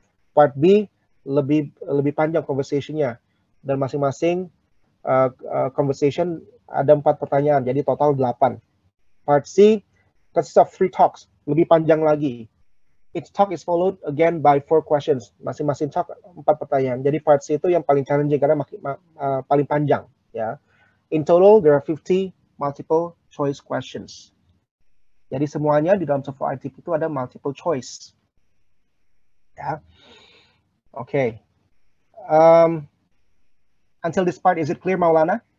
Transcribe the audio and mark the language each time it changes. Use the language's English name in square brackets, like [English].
[Indonesian] Part B lebih panjang conversation-nya, dan masing-masing conversation ada 4 pertanyaan, jadi total 8. [English] Part C consists of 3 talks, [Indonesian] lebih panjang lagi. [English] Each talk is followed again by 4 questions. [Indonesian] Masing-masing talk 4 pertanyaan. Jadi part C itu yang paling challenging karena paling panjang, ya. [English] In total there are 50 multiple choice questions. [Indonesian] Jadi semuanya di dalam TOEFL ITP itu ada multiple choice. Ya. Okay. [English] Until this part, is it clear, Maulana?